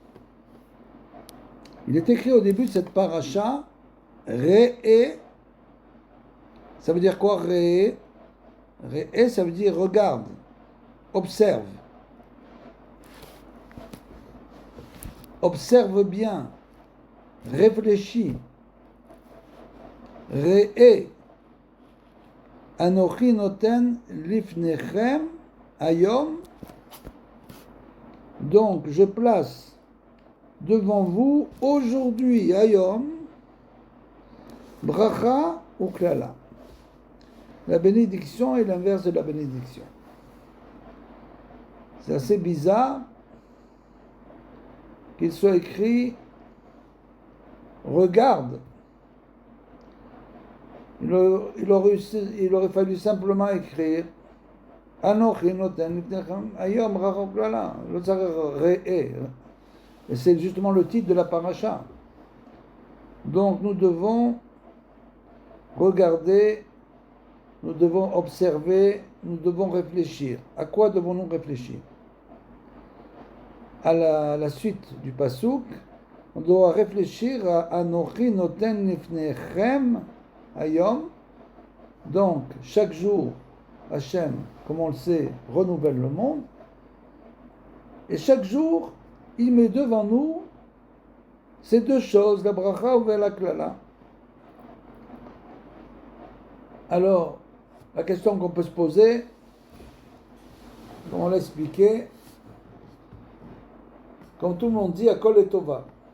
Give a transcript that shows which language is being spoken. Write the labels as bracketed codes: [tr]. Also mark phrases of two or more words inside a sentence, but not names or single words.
[fr] Il est écrit au début de cette paracha, Re'e. Ça veut dire quoi, Re'e? Re'e, ça veut dire regarde, observe. Observe bien, réfléchis. Re'e. [he] אנכי נותן לפניכם היום. [fr] Donc, je place devant vous aujourd'hui, ayom, bracha ou klala. La bénédiction est l'inverse de la bénédiction. C'est assez bizarre qu'il soit écrit regarde. Il aurait fallu simplement écrire [he] אנכי נותן לפניכם היום [fr] bracha ou klala. Et c'est justement le titre de la paracha. Donc nous devons regarder, nous devons observer, nous devons réfléchir. À quoi devons-nous réfléchir? À la suite du pasuk, on doit réfléchir à [he] אנכי נותן לפניכם היום. [fr] Donc chaque jour, Hachem, comme on le sait, renouvelle le monde. Et chaque jour, il met devant nous ces deux choses, la bracha ou la klala. Alors, la question qu'on peut se poser, comme on l'a expliqué, comme tout le monde dit, [he] הכל את טובה.